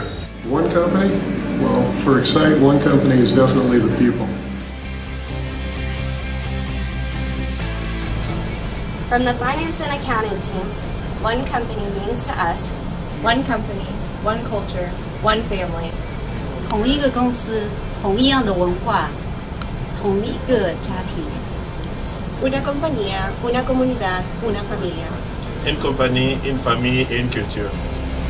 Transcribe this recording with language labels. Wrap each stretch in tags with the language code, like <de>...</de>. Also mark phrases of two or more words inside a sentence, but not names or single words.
<en>One company? Well, for Exyte, one company is definitely the people. From the finance and accounting team, one company means to us One company, one culture, one family.</en> <zh>同一个公司，同一样的文化，同一个家庭。</zh> <es>una compañía, una comunidad, una familia.</es> <fr>Une compagnie, une famille et une culture.</fr>